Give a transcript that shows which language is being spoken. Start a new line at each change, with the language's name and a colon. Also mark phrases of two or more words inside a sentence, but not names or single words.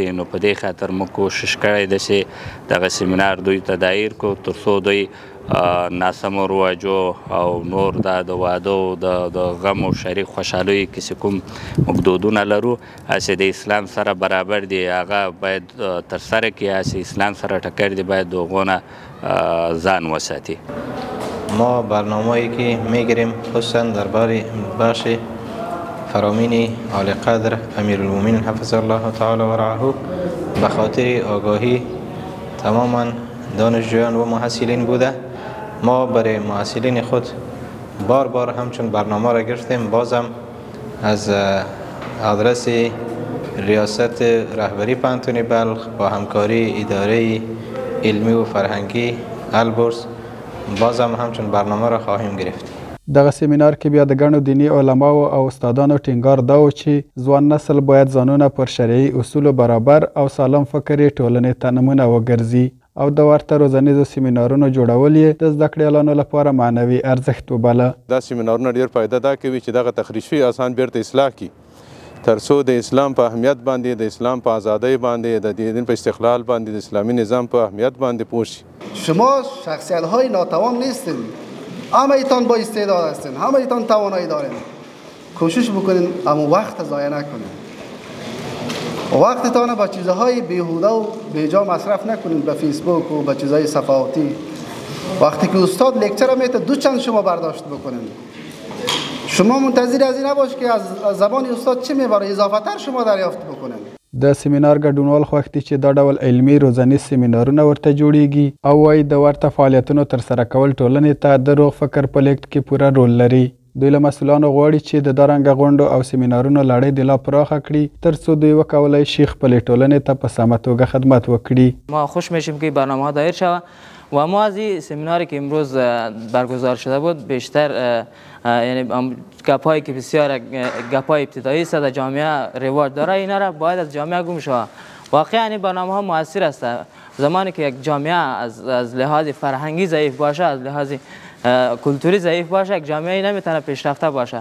Pashto: نو په دې خاطر موږ کوشش کړی ده چې دغه سیمینار دوی ته دایر کړو ترڅو دوی ناسمو رواجو او نور دا د واده او د غم او شریک خوشحالیو کې چې کوم موږ دودونه لرو هسې د اسلام سره برابر دي، هغه باید ترسره کړي، هسې اسلام سره ټکر دي باید د هغو نه ځان وساتي.
Persian: ما برنامه‌ای که میگیریم خصوصا درباره بخش فرامین عالی قدر امیر المؤمنین
Arabic: حفظ الله تعالی و رعاه
Persian: به خاطر آگاهی تماما دانشجویان و محصلین بوده. ما برای محصلین خود بار بار همچون برنامه را گرفتیم، بازم از آدرس ریاست رهبری پوهنتون بلخ با همکاری اداره علمی و فرهنگی البرز بازم همچون برنامه را خواهیم گرفت.
Pashto: دغه سیمینار کې بیا د ګڼو دیني علماو او استادانو ټینګار دا و چې ځوان نسل باید ځانونه پر شرعي اصولو برابر او سالم فکري ټولنې ته نمونه وګرځي او د ورته روزنیزو سیمینارونو جوړول یې د زده کړیالانو لپاره معنوي ارزښت وباله. دا سیمینارونه ډېر فایده دا کوي چې دغه تخریش شوي اسان بیرته اصلاح کړي، ترڅو د اسلام په اهمیت باندې، د اسلام په ازادۍ باندې، د دین په استقلال باندې، د اسلامي نظام په اهمیت باندې پوه شي.
Persian: شما شخصیت‌های ناتوان نیستین، همه ایتان با استعداد هستین، همه ایتان توانایی دارین. کوشش بکنین اما وقت ضایع نکنین، وقتتان با چیزهای بیهوده و بیجا مصرف نکنین، به فیسبوک و به چیزهای صفحاتی. وقتی که استاد لکچر میته دو چند شما برداشت بکنین، شما منتظر از این نباش که از زبان استاد چه میبره، اضافه تر شما دریافت بکنین.
Pashto: د سیمینار ګډونوال خوښ دي چې دا ډول علمي روزنیز سیمینارونه ورته جوړیږي او وایي د ورته فعالیتونو ترسره کول ټولنې ته د روغ فکر په لیږد کې پوره رول لري. دوی له مسؤلانو غواړي چې د دارنګه غونډو او سیمینارونو لړۍ د لا پراخه کړي ترڅو دوی وکولی شي خپلې ټولنې ته په سمه توګه خدمت وکړي.
Persian: ما خوش میشیم که برنامه دایر شود و ما از این سمیناری که امروز برگزار شده بود بیشتر یعنی گپایی که بسیار گپای ابتدایی است در جامعه رواج داره، اینا را باید از جامعه گم شود. واقعا این برنامه ها موثر است. زمانی که یک جامعه از لحاظ فرهنگی ضعیف باشه، از لحاظ کلتوری ضعیف باشه، یک جامعه نمیتونه پیشرفته باشه.